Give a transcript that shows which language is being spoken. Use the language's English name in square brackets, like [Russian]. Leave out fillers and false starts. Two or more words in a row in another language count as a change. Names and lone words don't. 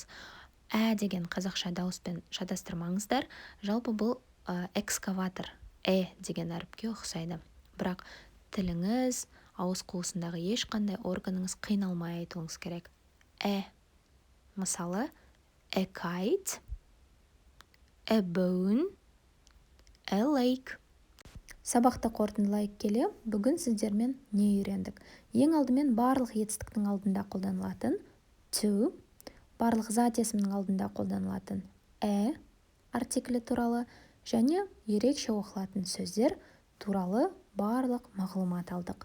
[Kazakh] Деген қазақша дауыспен шатастырмаңыздар. Жалпы бұл экскаватор деген әріпке ұқсайды. Бірақ тіліңіз, ауыз қуысындағы ешқандай органыңыз қиналмай айтуыңыз керек. Мысалы, [English] a kite, a bone, a lake. [Kazakh] Сабақты қорытындылай келе, бүгін сіздермен не үйрендік? Ең алдымен барлық етістіктің алдында қолданылатын to, барлық зат есімнің алдында қолданылатын артиклі туралы және ерекше оқылатын сөздер туралы барлық мағлұмат алдық.